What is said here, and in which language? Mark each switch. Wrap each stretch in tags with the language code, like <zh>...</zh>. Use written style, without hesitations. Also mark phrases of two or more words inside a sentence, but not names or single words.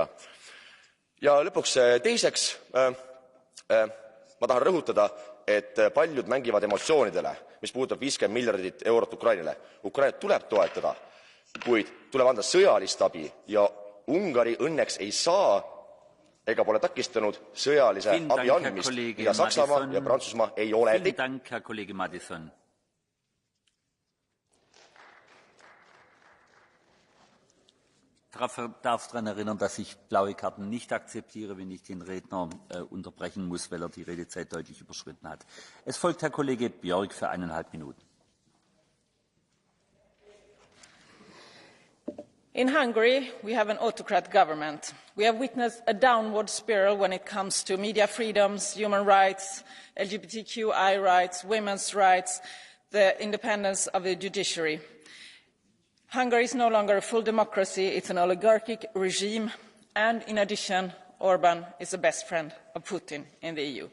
<et>Ja lõpuks teiseks, ma tahan rõhutada, et paljud mängivad emotsioonidele, mis puudutab 50 miljardit eurot Ukrainale. Ukrainat tuleb toetada, kuid tuleb anda sõjalist abi ja Ungari õnneks ei saa ega pole takistanud sõjalise abi andmist, mida Saksamaa ja Prantsusmaa ei ole.</et> <de>Vielen Dank, Herr Kollege Madison. Ich darf daran erinnern, dass ich blaue Karten nicht akzeptiere, wenn ich den Redner unterbrechen muss, weil die Redezeit deutlich überschritten hat. Es folgt Herr Kollege Björk für 1,5 Minuten.</de> <en>In Hungary, we have an autocrat government. We have witnessed a downward spiral when it comes to media freedoms, human rights, LGBTQI rights, women's rights, the independence of the judiciary. Hungary is no longer a full democracy, it's an oligarchic regime, and in addition, Orban is the best friend of Putin in the EU.</en>